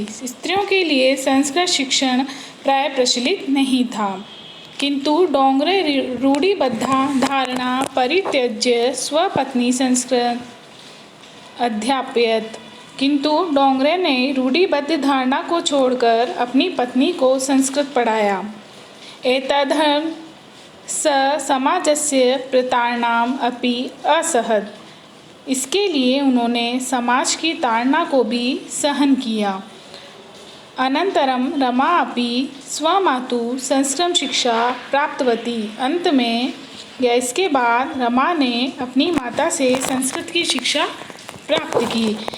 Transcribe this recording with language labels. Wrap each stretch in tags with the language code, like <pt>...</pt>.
<hi>स्त्रियों के लिए संस्कृत शिक्षण प्राय प्रचलित नहीं था।</hi> <sa>किंतु डोंगरे रूढ़िबद्धा धारणा परित्यज्य स्वपत्नी संस्कृत अध्यापयत।</sa> <hi>किंतु डोंगरे ने रूढ़िबद्ध धारणा को छोड़कर अपनी पत्नी को संस्कृत पढ़ाया।</hi> <sa>एतदर्थं स समाजस्य प्रताड़नाम् अपि असहत।</sa> <hi>इसके लिए उन्होंने समाज की ताड़ना को भी सहन किया।</hi> <sa>अनंतरम रमा अपि स्वमातुः संस्कृत शिक्षा प्राप्तवती।</sa> <hi>अंत में या इसके बाद रमा ने अपनी माता से संस्कृत की शिक्षा प्राप्त की।</hi>